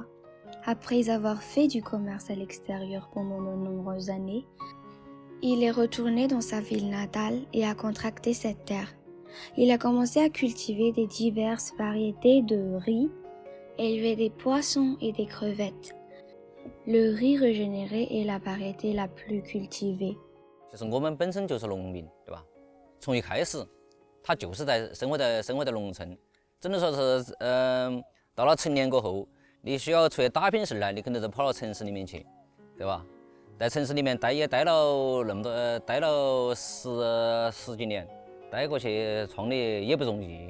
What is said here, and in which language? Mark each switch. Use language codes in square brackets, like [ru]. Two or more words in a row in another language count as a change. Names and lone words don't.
[fr] Après avoir fait du commerce à l'extérieur pendant de nombreuses années, il est retourné dans sa ville natale et a contracté cette terre. Il a commencé à cultiver des diverses variétés de riz, élever des poissons et des crevettes. Le riz régénéré est la variété la plus cultivée. [zh] 就是我们本身就是农民，对吧？从一开始他就是生活在农村，只能说是到了成年过后，你需要出去打拼事呢，你可能就跑到城市里面去，对吧？在城市里面待了那么多，待了十几年，待过去创业也不容易。